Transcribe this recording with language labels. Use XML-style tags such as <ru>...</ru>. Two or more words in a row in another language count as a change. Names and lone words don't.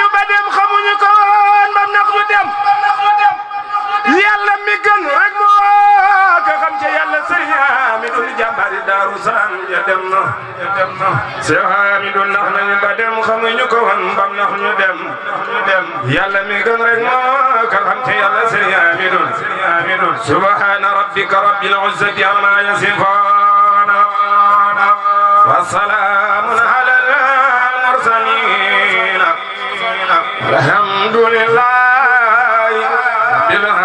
<wo>ba dem xamuñu ko woon bam nax ñu dem Yàlla mi gën rek moo ko xam ci Yàlla Serigne Amidoun jàmbaari Daaru Salaam ya dem na Cheikh Amidoun nax nañu ba dem xamuñu ko woon bam nax ñu dem Yàlla mi gën rek moo ko xam ci Yàlla Serigne Amidoun</wo> <ar>سبحان ربك رب العزة عما يصفون وسلام على المرسلين الحمد لله بال</ar>